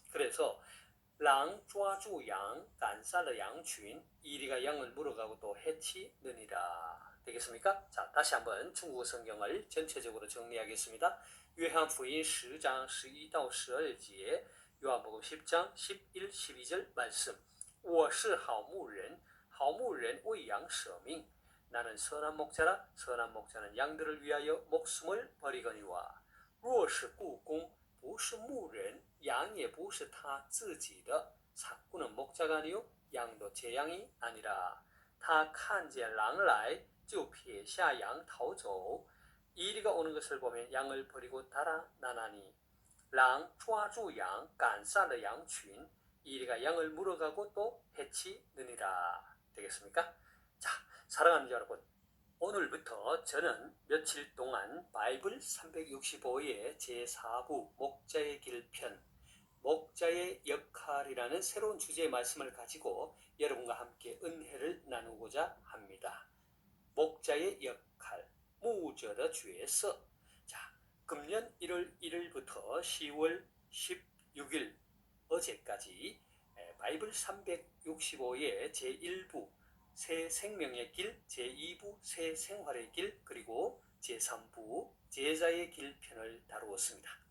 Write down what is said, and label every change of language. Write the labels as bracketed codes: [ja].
[ko] 그래서 [zh] 狼抓住羊赶散了羊群 [ko] 이리가 양을 물어가고 또 해치느니라. 되겠습니까? 자, 다시 한번 중국어 성경을 전체적으로 정리하겠습니다. 요한복음 10장 11到12节, 요한복음 10장 11, 12절 말씀. [zh] 我是好牧人，好牧人为羊舍命。 [ko] 나는 선한 목자라 선한 목자는 양들을 위하여 목숨을 버리거니와 [zh] 若是雇工不是牧人羊也不是他自己的 [ko] 사꾼은 목자가 아니요 양도 제 양이 아니라 [zh] 他看见狼来就撇下羊逃走 [ko] 이리가 오는 것을 보면 양을 버리고 달아나나니 [zh] 狼抓住羊赶散了羊群 [ko] 이리가 양을 물어가고 또 해치느니라. 되겠습니까? 자, 사랑하는 여러분, 오늘부터 저는 며칠 동안 바이블 365의 제4부 목자의 길편, 목자의 역할이라는 새로운 주제의 말씀을 가지고 여러분과 함께 은혜를 나누고자 합니다. 목자의 역할, [zh] 牧者的角色. [ko] 자, 금년 1월 1일부터 10월 16일 어제까지 바이블 365의 제1부 새 생명의 길, 제2부 새 생활의 길, 그리고 제3부 제자의 길 편을 다루었습니다.